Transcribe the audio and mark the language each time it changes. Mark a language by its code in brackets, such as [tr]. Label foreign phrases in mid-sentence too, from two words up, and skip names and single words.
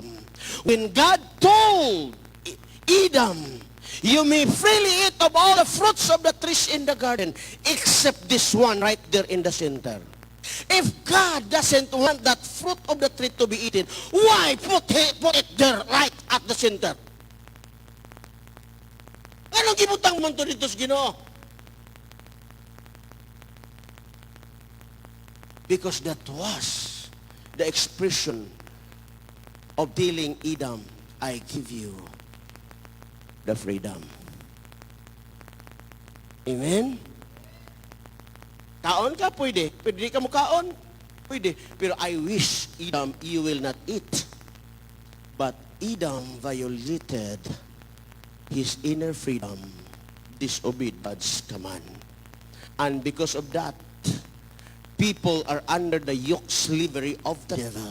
[en] When God told Adam, you may freely eat of all the fruits of the trees in the garden, except this one right there in the center. If God doesn't want that fruit of the tree to be eaten, why put it there right at the center? [ceb] Anong gibutang man to dito sa Ginoo? [en] Because that was the expression of telling Adam, I give you the freedom. [ceb] Amen? Kaon ka? Pwede. Pwede ka mo kaon? Pwede. [en] Pero I wish, Adam, you will not eat. But Adam violated his inner freedom, disobeyed God's command. And because of that, people are under the yoke slavery of the devil.